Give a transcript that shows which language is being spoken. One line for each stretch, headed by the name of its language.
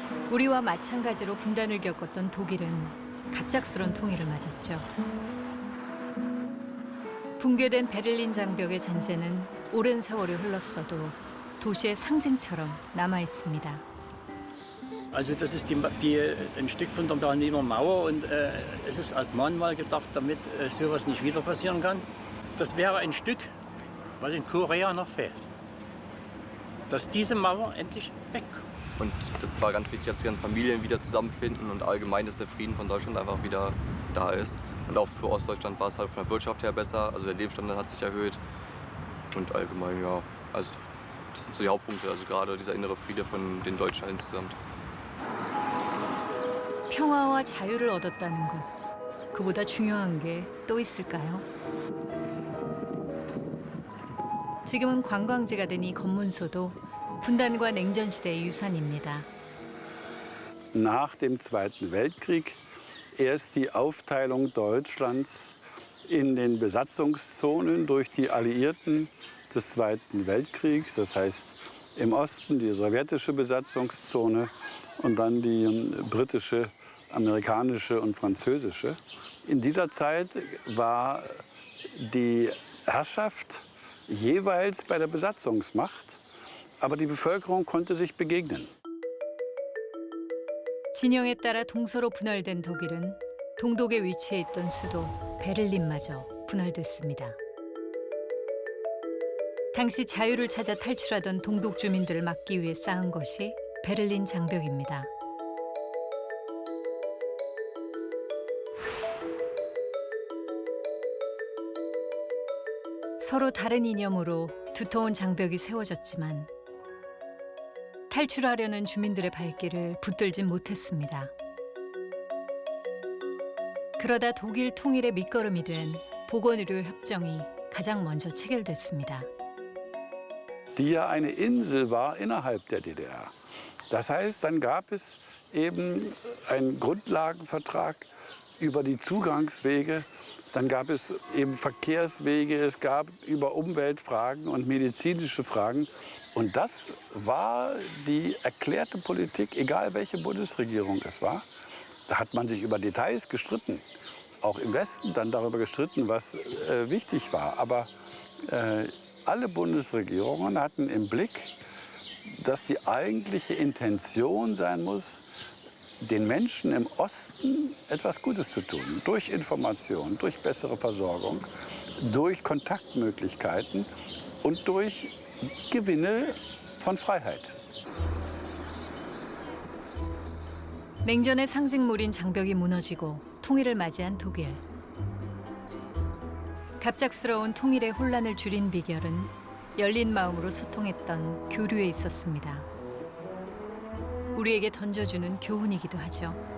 Korean: 우리와 마찬가지로 분단을 겪었던 독일은 갑작스런 통일을 맞았죠. 붕괴된 베를린 장벽의 잔재는 오랜 세월이 흘렀어도 도시의 상징처럼 남아 있습니다.
German: Also das ist ein Stück von der Berliner Mauer und es ist als Mahnmal gedacht, damit sowas nicht wieder passieren kann. Das wäre ein Stück, was in Korea noch fehlt. Dass diese Mauer endlich wegkommt. Und das war ganz wichtig, dass die ganzen Familien wieder zusammenfinden und allgemein, dass der Frieden von Deutschland einfach wieder da ist. Und auch für Ostdeutschland war es halt von der Wirtschaft her besser, also der Lebensstandard hat sich erhöht. Und allgemein, ja, also das sind so die Hauptpunkte, also gerade dieser innere Friede von den Deutschen insgesamt.
Korean: 평화와 자유를 얻었다는 것, 그보다 중요한 게 또 있을까요? 지금은 관광지가 된 이 검문소도 분단과 냉전 시대의 유산입니다.
German: Nach dem Zweiten Weltkrieg erst die Aufteilung Deutschlands in den Besatzungszonen durch die Alliierten des Zweiten Weltkriegs, das heißt im Osten die sowjetische Besatzungszone und dann die britische, amerikanische und französische. In dieser Zeit war die Herrschaft jeweils bei der Besatzungsmacht, aber die Bevölkerung konnte sich begegnen.
Korean: 진영에 따라 동서로 분할된 독일은 동독에 위치해 있던 수도 베를린마저 분할됐습니다. 당시 자유를 찾아 탈출하던 동독 주민들을 막기 위해 쌓은 것이 베를린 장벽입니다. 서로 다른 이념으로 두터운 장벽이 세워졌지만 탈출하려는 주민들의 발길을 붙들진 못했습니다. 그러다 독일 통일의 밑거름이 된 보건의료 협정이 가장 먼저 체결됐습니다.
German: Die ja eine Insel war innerhalb der DDR. Das heißt, dann gab es eben einen Grundlagenvertrag über die Zugangswege, dann gab es eben Verkehrswege, es gab über Umweltfragen und medizinische Fragen. Und das war die erklärte Politik, egal welche Bundesregierung es war. Da hat man sich über Details gestritten, auch im Westen dann darüber gestritten, was wichtig war. Aber alle Bundesregierungen hatten im Blick, dass die eigentliche Intention sein muss, den Menschen im Osten etwas Gutes zu tun. Durch Information, durch bessere Versorgung, durch Kontaktmöglichkeiten und durch Gewinne von Freiheit.
Korean: 냉전의 상징물인 장벽이 무너지고 통일을 맞이한 독일. 갑작스러운 통일의 혼란을 줄인 비결은 열린 마음으로 소통했던 교류에 있었습니다. 우리에게 던져주는 교훈이기도 하죠.